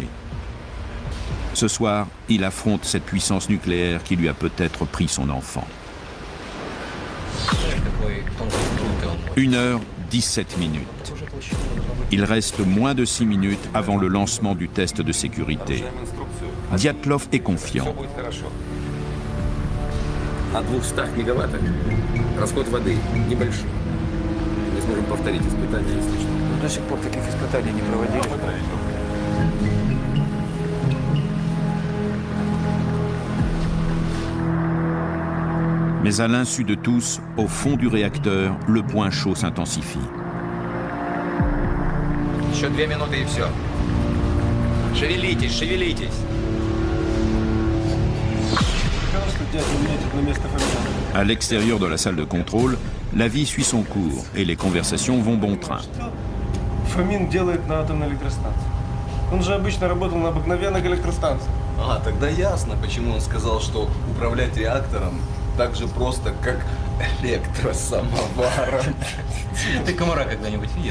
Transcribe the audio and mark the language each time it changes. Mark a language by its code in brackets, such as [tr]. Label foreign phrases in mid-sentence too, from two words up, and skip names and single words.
[fr] Ce soir, il affronte cette puissance nucléaire qui lui a peut-être pris son enfant. 1h17. Il reste moins de 6 minutes avant le lancement du test de sécurité. Dyatlov est confiant. [ru] От 200 мегаваттов расход воды небольшой. Мы сможем повторить испытания, если что. До сих пор таких испытаний не проводили. [fr] Mais à l'insu de tous, au fond du réacteur, le point chaud s'intensifie. [ru] Еще 2 минуты и все. Шевелитесь, шевелитесь. [fr] À l'extérieur de la salle de contrôle, la vie suit son cours et les conversations vont bon train. [ru] Фомин делает на атомной электростанции. Он же обычно работал на обыкновенных электростанциях. А, тогда ясно, почему он сказал, что управлять реактором так же просто, как электросамоваром. Ты комара когда-нибудь видел?